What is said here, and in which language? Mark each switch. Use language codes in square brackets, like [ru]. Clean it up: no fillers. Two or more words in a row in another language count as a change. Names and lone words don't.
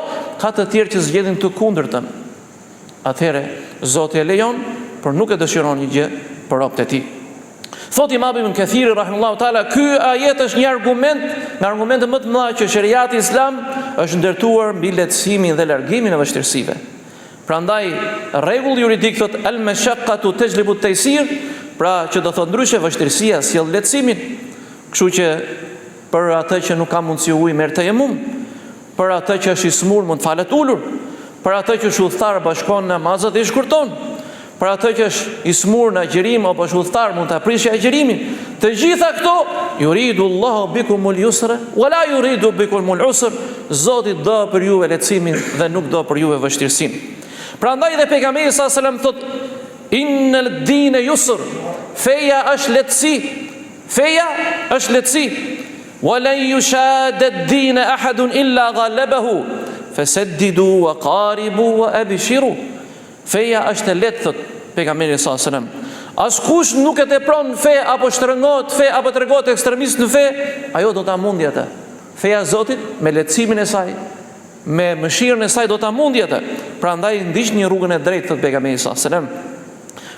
[sq] Ka të tjerë që zgjedhin të kundërtën. Atëherë Zoti e lejon, por nuk e dëshiron një gjë për robët e tij. Thot Imam Ibn Kathiri [ar] رحمه الله تعالى, [sq] ky ajet është një argument nga argumentet më të mëdha që shariati islam është ndërtuar mbi lehtësimin dhe largimin e vështirësive. Prandaj rregulli juridik thot [ar] المشقة تجلب التيسير, [sq] pra që do thot ndryshe vështirësia sjell lehtësimin. Kështu që për atë që nuk ka mundësi ujë merr tayemmum, për atë që është i smur mund të falet ulur, për atë që është udhëtar bashkon namazet dhe i shkurton, për atë që është i smur në agjerim apo është udhëtar mund të aprishë agjerimin. Të gjitha këto [ar] يريد الله بكم اليسر ولا يريد بكم العسر. [sq] Zoti do për juve lehtësimin dhe nuk do për juve vështirësinë. Prandaj dhe pejgamberi [ar] صلى الله عليه وسلم [sq] thot [ar] إن الدين يسر, [sq] feja është lehtësi, feja është lehtësi. [ar] ولا يشاد الدين أحد إلا غلبه فسددوا وقاربوا وأبشروا. [sq] Feja është e lehtë, thot pejgamberi [ar] صلى الله عليه وسلم. [sq] Askush nuk e tepron fe apo shtrëngohet fe apo tregohet ekstremist në fe, ajo do ta mundi atë. Feja e Zotit me lehtësimin e saj, me mëshirën e saj do ta mundi atë. Prandaj ndiqni rrugën e drejtë, thot pejgamberi [ar] صلى الله عليه وسلم.